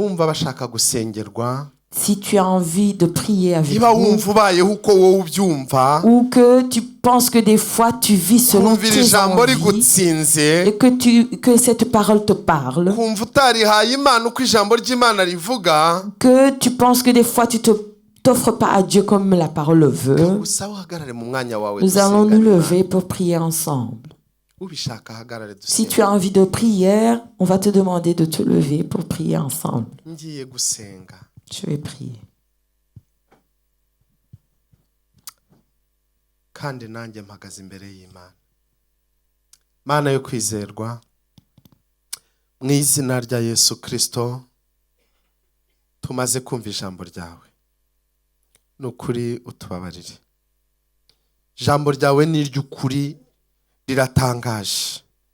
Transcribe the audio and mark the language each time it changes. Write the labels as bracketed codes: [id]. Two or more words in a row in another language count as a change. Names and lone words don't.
[fr] Si tu as envie de prier avec nous, ou que tu penses que des fois tu vis selon tes envies, et que cette parole te parle, que tu penses que des fois tu t'offres pas à Dieu comme la parole le veut, nous allons nous lever pour prier ensemble. Si tu as envie de prière, on va te demander de te lever pour prier ensemble. Je vais prier. [rw] kandi nanjye mpagaze imbere y'Imana. Mana yo kwizerwa, mu izina rya Yesu Kristo tumaze kumva ijambo ryawe, nukuri utubabarire. Ijambo ryawe ni iry'ukuri, riratangaje.